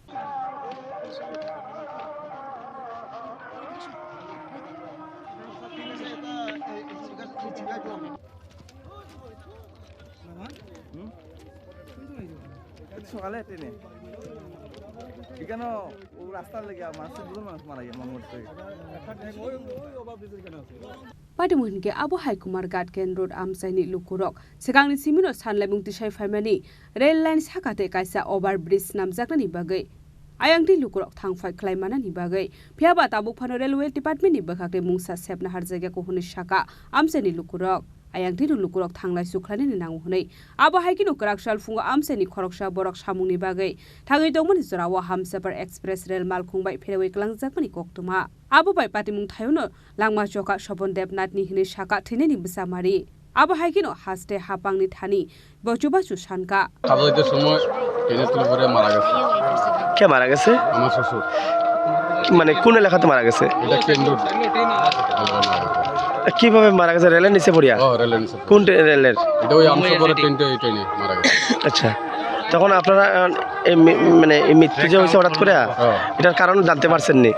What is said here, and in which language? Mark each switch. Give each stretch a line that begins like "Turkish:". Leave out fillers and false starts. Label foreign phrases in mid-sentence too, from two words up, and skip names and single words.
Bangla: সকালে ট্রেনে এখানে রাস্তার লেগে মানুষের দুজন মানুষ মারা গেল মঙ্গলতে
Kok Borok: Padimunke Abu Hai Kumargat Ken Road Amsaini Lukurok Segangni Simino Sanlaimung Tishai Family
English: Rail Lines
Kok Borok: Hakate Kaisa
English: Over Bridge
Kok Borok: Namjakni Bagai Ayangti Lukurok Thangfai Klaimana ni Bagai Piaba Tabuk Phano
English: Railway Department
Kok Borok: ni Bakakte Mungsa Sepna Harjaga Kohuni Shaka Amsaini Lukurok Ayangti Lukurok Thanglai Suklani ni Nanghunei Abu Hai Kino Karakshal Funga Amsaini Khoroksha Borok Shamungni Bagai Thangai Dongmani Zorawa Hamsaper Express Rail Malkhungbai Pherewe Klangjakmani Koktuma Abu Bai Patimung Thayono Langma Joka Shopon Devnat ni Hine Shaka Thine ni Bisamari Abu Hai Kino Haste Hapangni Thani Bojuba Sushanka
Bangla: খাবারের সময় ট্রেনে তুলে পরে মারা গেছে কে মারা গেছে আমার শ্বশুর মানে কোন এলাকাতে মারা গেছে এটা কেন্দ্র কিভাবে মারা গেছে রেলের নিচে পড়িয়া রেলের নিচে কোন রেলের এটা ওই আমসপরে ট্রেনে মারা গেছে আচ্ছা তখন আপনারা মানে এই মৃত্যু যে হয়েছে হঠাৎ করে এটার কারণ জানতে পারছেন নি